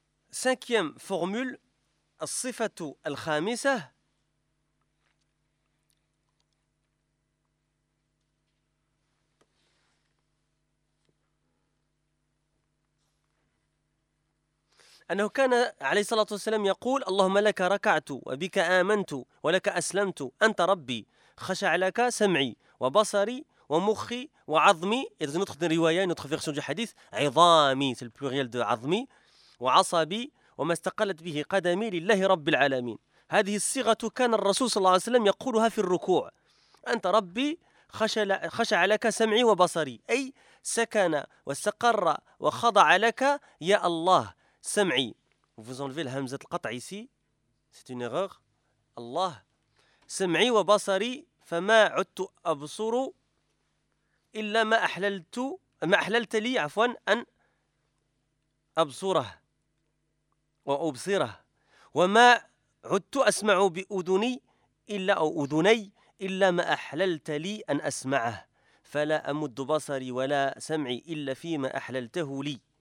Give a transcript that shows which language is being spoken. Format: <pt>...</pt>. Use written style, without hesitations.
<fr>سانكيام فورمول</fr> <ar>الصفة الخامسة أنه كان عليه الصلاة والسلام يقول اللهم لك ركعت وبك آمنت ولك أسلمت أنت ربي خشع لك سمعي وبصري ومخي وعظمي.</ar> <fr>Et dans une autre riwaya, une autre version du hadith, عظامي, c'est le pluriel de عظمي,</fr> <ar>وعصبي وما استقلت به قدمي لله رب العالمين. هذه الصيغة كان الرسول صلى الله عليه وسلم يقولها في الركوع. أنت ربي خشع لك سمعي وبصري. أي سكن واستقر وخضع لك يا الله سمعي.</ar> <fr>Vous enlevez la hamzat al-qat ici. C'est une erreur. Allah.</fr> <ar>سمعي وبصري فما عدت أبصر إلا ما أحللت ما أحللت لي عفوا أن أبصره وأبصره وما عدت أسمع بأذني إلا أو أذني إلا ما أحللت لي أن أسمعه فلا أمد بصري ولا سمعي إلا فيما أحللته لي</ar>